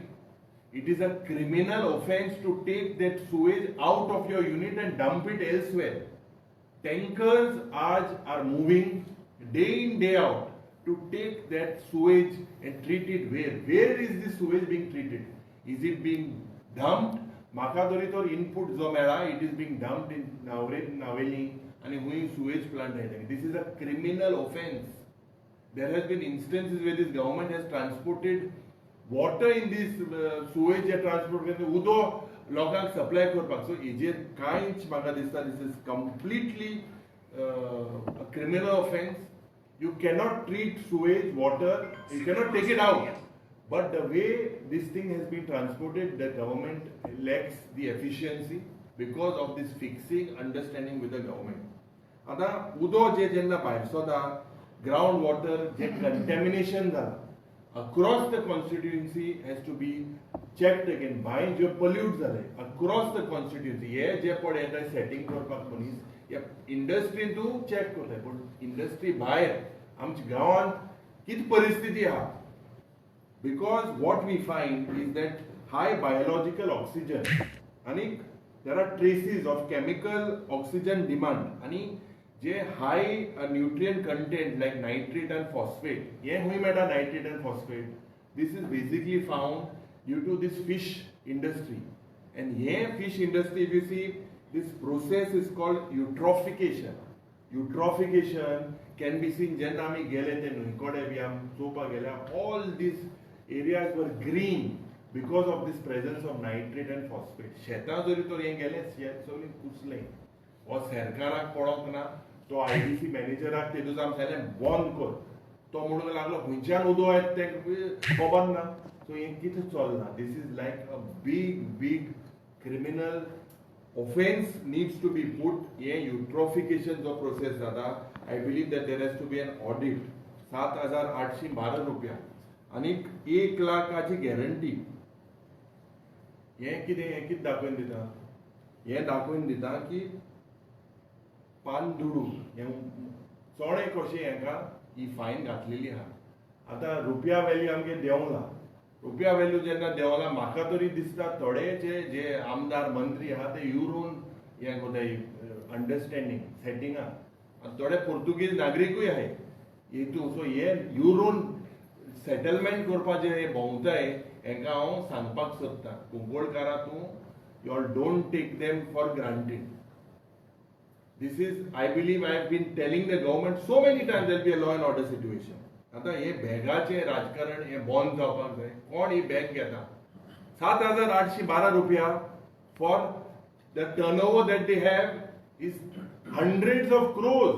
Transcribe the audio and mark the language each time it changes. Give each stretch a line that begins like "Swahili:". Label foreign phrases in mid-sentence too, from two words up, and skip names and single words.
English: It is a criminal offense to take that sewage out of your unit and dump it elsewhere. Tankers are moving day in day out to take that sewage and treat it where? Where is this sewage being treated? Is it being dumped?
Konkani: म्हाका तरी तो इनपुट जो मेळा,
English: it is being dumped in Naveli and हुंय sewage plant आयता. This is a criminal offense. There has been instances where this government has transported water in this sewage transport
Konkani: करता उदो लोकांक सप्लाय करपाक. सो हेजेर कांयच म्हाका दिसता
English: this is completely a criminal offense. You cannot treat sewage water, you cannot take it out. But the way this thing has been transported, the government lacks the efficiency because of this fixing understanding with the government.
Konkani: आता उदो जे जेन्ना भायर सोदा,
English: ground water जे contamination जाला, across the constituency has to be checked again.
Konkani: भायर जे
English: pollute जाले across the constituency,
Konkani: हे जे पड येता setting करपाक मनीस, या इंडस्ट्रीन तू चेक करता, पण इंडस्ट्री भायर आमच्या गांवांत कित परिस्थिती आहा.
English: Because what we find is that high biological oxygen, and there are traces of chemical oxygen demand, and high nutrient content like nitrate and phosphate. Nitrate and phosphate. This is basically found due to this fish industry. And fish industry, if you see, this process is called eutrophication. Eutrophication can be seen all these areas were green because of this presence of nitrate and phosphate.
Konkani: शेतां जरी तर हें गेलें शेत सगळें कुसलें. हो सरकाराक पळोवंक ना, तो आयडीसी मॅनेजराक ते दिसा आमी सांगलें बंद कर. तो म्हणूंक लागलो खंयच्यान उदो येता तें खबर ना. सो हें कितें चलना.
English: This is like a big criminal offense needs to be put. Eutrophication जो process जाता, I believe that there has to be an audit.
Konkani: 7,812 रुपया आणि 1 लाखाची गॅरंटी. हें कितें दाखोवन दिता? हें दाखोवन दिता की पान दुडू हें चोणे कशें हेका ही फायन घातलेली आहा. आतां रुपया व्हॅल्यू आमगे देंवला. रुपया व्हॅल्यू जेन्ना देंवला, म्हाका तरी दिसता थोडेचे जे आमदार मंत्री आहा ते युरोन हें कोताय अंडरस्टँडींग सेटिंगा. आनी थोडे पोर्तुगीज नागरिकूय आहाय हितू. सो हे युरोन सेटलमेंट करपाचे हे भोंवताय हेका हांव सांगपाक सोदतां. कुंकोळकारा तूं
English: you don't take them for granted. This is, I believe, I have been telling the government so many times there will be a law and order situation.
Konkani: आता हे बॅगाचे राजकारण हे बंद जावपाक जाय. कोण ही बॅग घेता? 7,812 रुपया
English: for the turnover that they have is hundreds of crores.